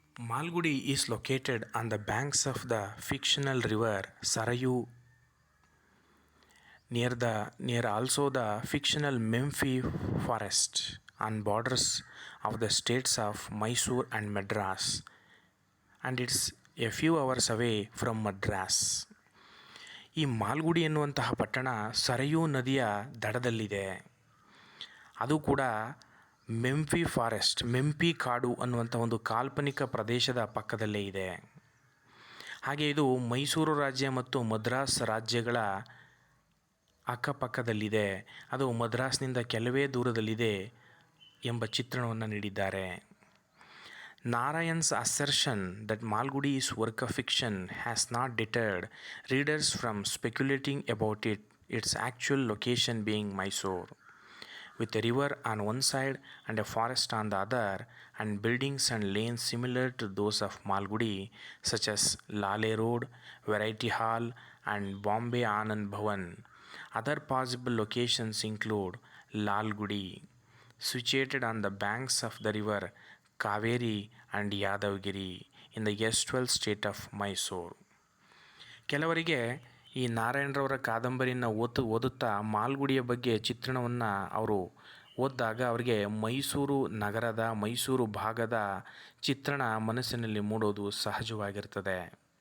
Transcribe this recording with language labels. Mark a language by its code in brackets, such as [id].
[en] Malgudi is located on the banks of the fictional river Sarayu, near also the fictional Memphi forest, on borders of the states of Mysore and Madras, and it's a few hours away from Madras. [kn] ಈ ಮಾಲ್ಗುಡಿ ಎನ್ನುವಂತಹ ಪಟ್ಟಣ ಸರಯೂ ನದಿಯ ದಡದಲ್ಲಿದೆ. ಅದು ಕೂಡ ಮೆಂಫಿ forest, ಮೆಂಫಿ ಕಾಡು ಅನ್ನುವಂಥ ಒಂದು ಕಾಲ್ಪನಿಕ ಪ್ರದೇಶದ ಪಕ್ಕದಲ್ಲೇ ಇದೆ. ಹಾಗೆ ಇದು ಮೈಸೂರು ರಾಜ್ಯ ಮತ್ತು ಮದ್ರಾಸ್ ರಾಜ್ಯಗಳ ಅಕ್ಕಪಕ್ಕದಲ್ಲಿದೆ. ಅದು ಮದ್ರಾಸ್ನಿಂದ ಕೆಲವೇ ದೂರದಲ್ಲಿದೆ ಎಂಬ ಚಿತ್ರಣವನ್ನು ನೀಡಿದ್ದಾರೆ. [en] Narayan's assertion that Malgudi is work of fiction has not deterred readers from speculating about its actual location being Mysore, with a river on one side and a forest on the other, and buildings and lanes similar to those of Malgudi, such as Lale Road, Variety Hall, and Bombay Anand Bhavan. Other possible locations include Lalgudi, situated on the banks of the river Kaveri and Yadavgiri in the erstwhile state of Mysore. [kn] ಕೆಲವರಿಗೆ ಈ ನಾರಾಯಣರವರ ಕಾದಂಬರಿಯನ್ನು ಓದುತ್ತಾ ಮಾಲ್ಗುಡಿಯ ಬಗ್ಗೆ ಚಿತ್ರಣವನ್ನು ಅವರು ಓದಿದಾಗ ಅವರಿಗೆ ಮೈಸೂರು ನಗರದ, ಮೈಸೂರು ಭಾಗದ ಚಿತ್ರಣ ಮನಸ್ಸಿನಲ್ಲಿ ಮೂಡೋದು ಸಹಜವಾಗಿರ್ತದೆ.